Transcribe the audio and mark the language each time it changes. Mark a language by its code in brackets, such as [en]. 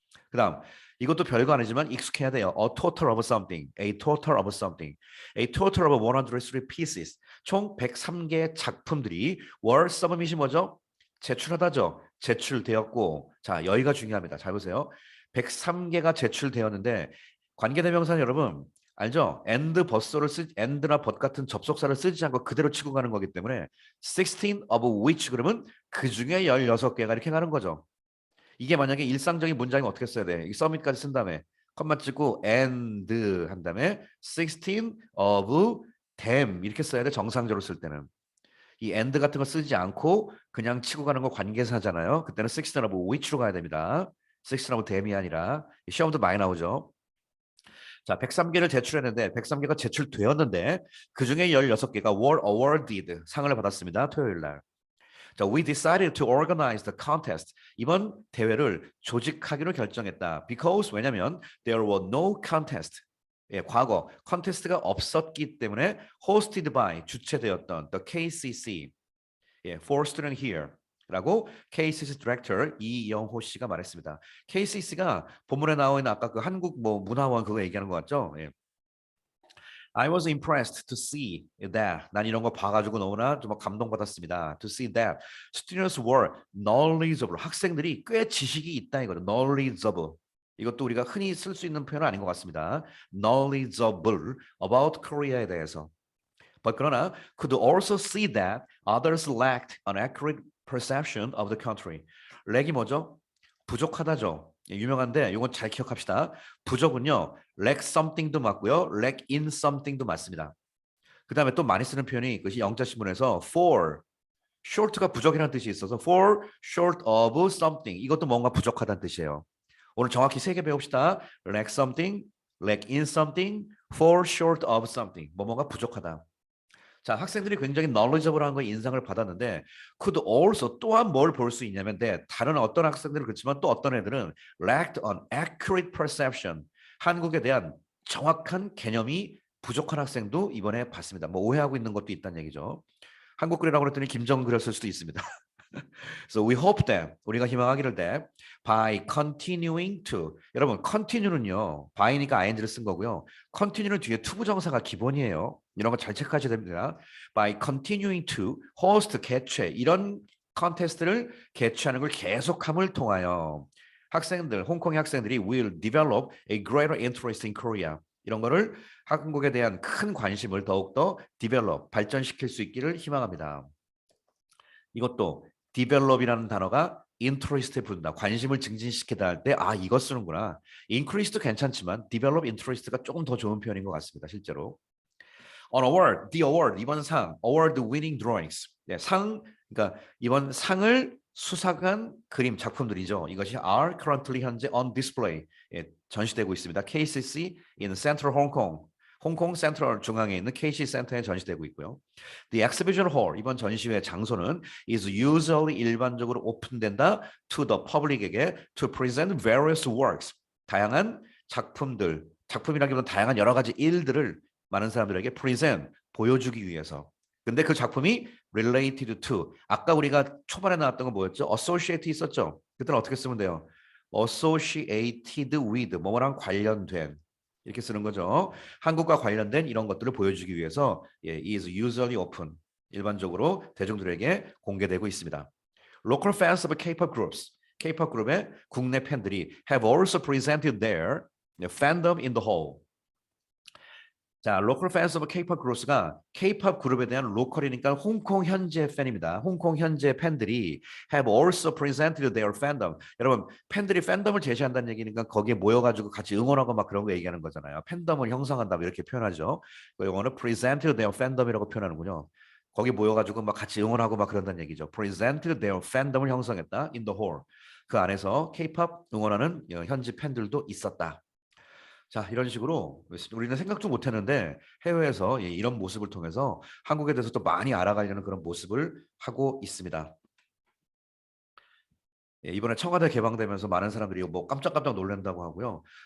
[ko] 그다음 이것도 별거 아니지만 익숙해야 돼요. [en] A total of something, a total of something, a total of 103 pieces. [ko] 총 103개의 작품들이 [en] were submit [ko] 이 뭐죠? 제출하다죠. 제출되었고 자 여기가 중요합니다. 잘 보세요. 103개가 제출되었는데 관계대명사는 여러분 알죠? and 버스를 and나 but 같은 접속사를 쓰지 않고 그대로 치고 가는 거기 때문에 [en] 16 of which [ko] 그러면 그 중에 16개가 이렇게 가는 거죠. 이게 만약에 일상적인 문장이면 어떻게 써야 돼? 이 서밋까지 쓴 다음에 컴마 찍고 and 한 다음에 [en] 16 of them [ko] 이렇게 써야 돼. 정상적으로 쓸 때는. 이 and 같은 거 쓰지 않고 그냥 치고 가는 거 관계사잖아요. 그때는 [en] 16 of which [ko] 로 가야 됩니다. [en] 16 of them [ko] 이 아니라 시험도 많이 나오죠. 자, 103개를 제출했는데 103개가 제출되었는데 그중에 16개가 [en] were awarded [ko] 상을 받았습니다. 토요일 날. [en] 자, we decided to organize the contest. [ko] 이번 대회를 조직하기로 결정했다. [en] Because [ko] 왜냐면 [en] there were no contest. [ko] 예, 과거 컨테스트가 없었기 때문에 [en] hosted by [ko] 주최되었던 the KCC 예, [en] for student here [ko] 라고 KCC 디렉터 이영호 씨가 말했습니다. KCC가 본문에 나와 있는 아까 그 한국 뭐 문화원 그거 얘기하는 것 같죠? 예. [en] I was impressed to see that. [ko] 난 이런 거 봐가지고 너무나 좀 감동받았습니다. [en] To see that students were knowledgeable. [ko] 학생들이 꽤 지식이 있다 이거죠. [en] knowledgeable. [ko] 이것도 우리가 흔히 쓸 수 있는 표현은 아닌 것 같습니다. [en] knowledgeable about Korea에 대해서. But [ko] 그러나 [en] could also see that others lacked an accurate perception of the country. [ko] 렉이 뭐죠? 부족하다죠. 예, 유명한데 이건 잘 기억합시다. 부족은요. [en] lack something도 맞고요. lack in something도 맞습니다. [ko] 그 다음에 또 많이 쓰는 표현이 그것이 영자 신문에서 for short가 부족이라는 뜻이 있어서 for short of something 이것도 뭔가 부족하다는 뜻이에요. 오늘 정확히 세 개 배웁시다. [en] lack something, lack in something, for short of something. [ko] 뭐가 부족하다. 자, 학생들이 굉장히 knowledgeable한 거에 인상을 받았는데 [en] could also [ko] 또한 뭘 볼 수 있냐면 다른 어떤 학생들은 그렇지만 또 어떤 애들은 [en] lacked an accurate perception. [ko] 한국에 대한 정확한 개념이 부족한 학생도 이번에 봤습니다. 뭐 오해하고 있는 것도 있다는 얘기죠. 한국 글이라고 그랬더니 김정은 그렸을 수도 있습니다. [en] So we hope that [ko] 우리가 희망하기를 [en] that by continuing to 여러분 continue는요 by니까 ing를 쓴 거고요. [ko] continue는 뒤에 투부정사가 기본이에요. 이런 거 잘 체크하셔야 됩니다. [en] By continuing to host [ko] 개최 이런 컨테스트를 개최하는 걸 계속함을 통하여 학생들 홍콩의 학생들이 [en] will develop a greater interest in Korea [ko] 이런 거를 한국에 대한 큰 관심을 더욱더 develop 발전시킬 수 있기를 희망합니다. 이것도 develop이라는 단어가 interest에 붙는다. 관심을 증진시키다 할 때 아 이거 쓰는구나. increase도 괜찮지만 develop interest가 조금 더 좋은 표현인 것 같습니다. 실제로. [en] On award, the award 이번 상, award winning drawings. [ko] 네, 상 그러니까 이번 상을 수상한 그림 작품들이죠. 이것이 [en] are currently [ko] 현재 [en] on display [ko] 예, 전시되고 있습니다. [en] KCC in Central Hong Kong. [ko] 홍콩 센트럴 중앙에 있는 KC 센터에 전시되고 있고요. [en] The exhibition hall [ko] 이번 전시회 장소는 [en] is usually [ko] 일반적으로 오픈된다 [en] to the public [ko] 에게 [en] to present various works [ko] 다양한 작품들 작품이라기보다는 다양한 여러 가지 일들을 많은 사람들에게 present 보여주기 위해서. 근데 그 작품이 related to 아까 우리가 초반에 나왔던 건 뭐였죠? associate 있었죠. 그때는 어떻게 쓰면 돼요? associated with 뭐뭐랑 관련된 이렇게 쓰는 거죠. 한국과 관련된 이런 것들을 보여주기 위해서 예, is usually open 일반적으로 대중들에게 공개되고 있습니다. [en] Local fans of K-pop groups, [ko] K-pop 그룹의 국내 팬들이 [en] have also presented their fandom in the hall. [ko] 자, local fans of K-pop groups가 K-pop 그룹에 대한 로컬이니까 홍콩 현지 팬입니다. 홍콩 현지 팬들이 [en] have also presented their fandom. [ko] 여러분, 팬들이 팬덤을 제시한다는 얘기니까 거기에 모여가지고 같이 응원하고 막 그런 거 얘기하는 거잖아요. 팬덤을 형성한다 이렇게 표현하죠. 그 영어는 presented their fandom이라고 표현하는군요. 거기 모여가지고 막 같이 응원하고 막 그런다는 얘기죠. [en] presented their fandom [ko] 을 형성했다 [en] in the hall. [ko] 그 안에서 K-pop 응원하는 현지 팬들도 있었다. 자, 이런 식으로 우리는 생각도 못했는데 해외에서 이런 모습을 통해서 한국에 대해서 또 많이 알아가려는 그런 모습을 하고 있습니다. 이번에 청와대 개방되면서 많은 사람들이 뭐 깜짝깜짝 놀란다고 하고요.